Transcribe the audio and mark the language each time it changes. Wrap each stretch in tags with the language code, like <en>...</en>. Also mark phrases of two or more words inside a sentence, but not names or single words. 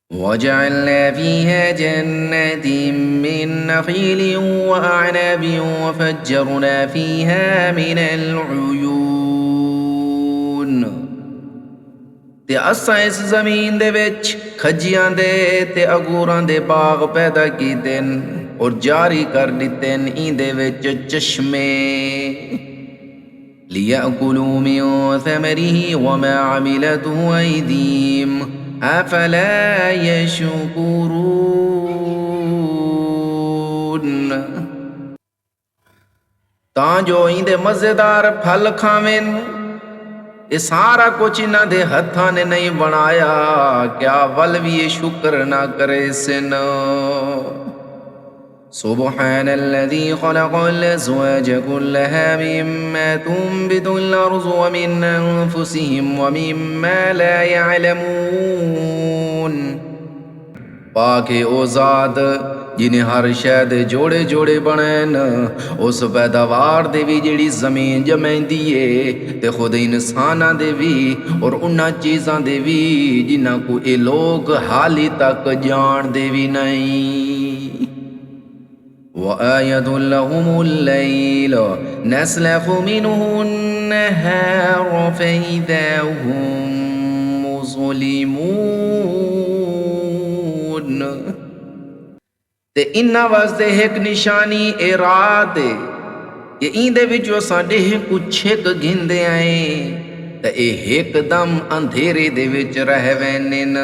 <ar>وجعلنا فيها جنات من نخيل وأعناب وفجرنا فيها من العيون</ar> <pa>تے اساں اس زمین دے وچ کھجیاں دے تے انگوراں دے باغ پیدا کیتے نیں اور جاری کر دتے نیں ایندے وچ چشمے</pa> <ar>ليأكلوا من ثمره وما عملته أيديهم أفلا يشكرون</ar> <pa>تاں جو ایندے مزیدار پھل کھاون. ایہ سارا کجھ اینہاں دے ہتھاں نے نہیں بنایا، کیا ول وی ایہ شکر نہ کرے سن.</pa> <ar>سبحان الذي خلق الأزواج كلها مما تنبت الأرض ومن أنفسهم ومما لا يعلمون.</ar> <pa>پاک ہے او ذات جنہے ہر شے دے جوڑے جوڑے بنے نیں، اس پیداوار دے وی جہڑی زمین جمیندی ہے تے خود انساناں دے وی اور اونہاں چیزاں دے وی جنہاں کو ایہ لوک حالی تک جاندے وی نہیں.</pa> <ar>وآية لهم الليل نسلخ منه النهار فإذا هم مظلمون.</ar> <skr>تے اینہاں واسطے اک نشانی اے رات کہ ایندے وچوں اساں ڈیہہ کجھ چھک گھندے آئے تے اے اکدم اندھیرے دے وچ رہ ویندے نیں.</skr>